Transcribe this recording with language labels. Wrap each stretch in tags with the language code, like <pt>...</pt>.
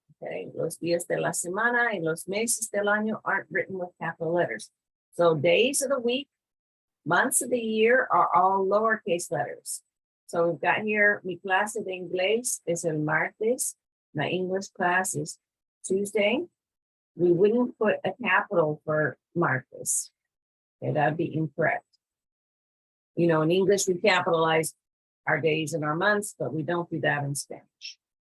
<es>Okay, los días de la semana y los meses del año</es> <en>aren't written with capital letters. So days of the week, months of the year are all lowercase letters. So we've got here,</en> <es>mi clase de inglés es el martes.</es> <en>My English class is Tuesday. We wouldn't put a capital for martes. Okay, that'd be incorrect. In English, we capitalize our days and our months, but we don't do that in Spanish.</en>